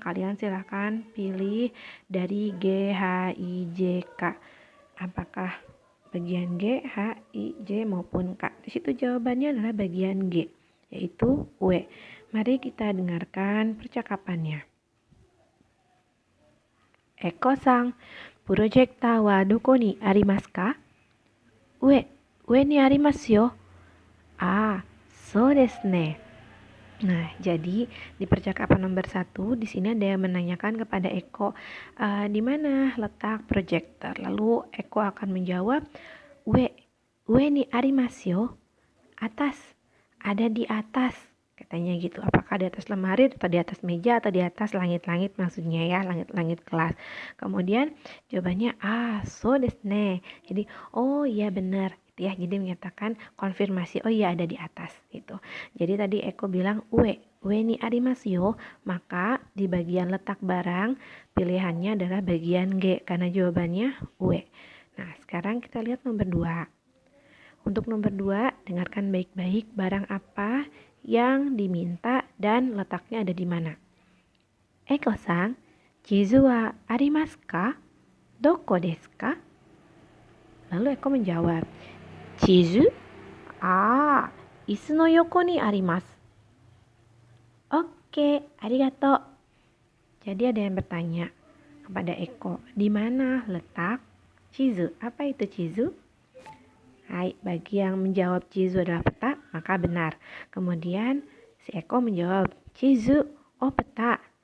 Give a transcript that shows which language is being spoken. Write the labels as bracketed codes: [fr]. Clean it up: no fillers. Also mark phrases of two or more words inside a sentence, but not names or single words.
[id] Kalian silahkan pilih dari G, H, I, J, K. Apakah bagian G, H, I, J maupun K? Di situ jawabannya adalah bagian G, yaitu W. Mari kita dengarkan percakapannya. [ja] Eko-san, プロジェクターはどこにありますか？上にありますよ。あ、そうですね. [id] Nah, jadi di percakapan nomor 1 di sini ada yang menanyakan kepada Eko, di mana letak proyektor. Lalu Eko akan menjawab, [ja] 上にありますよ. [id] Atas, ada di atas. Katanya gitu, apakah di atas lemari atau di atas meja atau di atas langit-langit maksudnya ya, langit-langit kelas. Kemudian jawabannya [ja] そうですね. [id] Jadi oh iya benar gitu ya. Jadi menyatakan konfirmasi, oh iya ada di atas gitu. Jadi tadi Eko bilang [ja] 上にありますよ, [id] maka di bagian letak barang pilihannya adalah bagian G karena jawabannya ue. Nah, sekarang kita lihat nomor 2. Untuk nomor 2, dengarkan baik-baik barang apa yang diminta dan letaknya ada di mana. [ja] エコさん、地図はありますか? どこですか? [id] Lalu Eko menjawab, [ja] chizu? 椅子の横にあります. オーケー、ありがとう. [id] Jadi ada yang bertanya kepada Eko, di mana letak chizu? Apa itu chizu? Hai, bagi yang menjawab chizu adalah peta, maka benar. Kemudian si Eko menjawab, chizu, oh peta.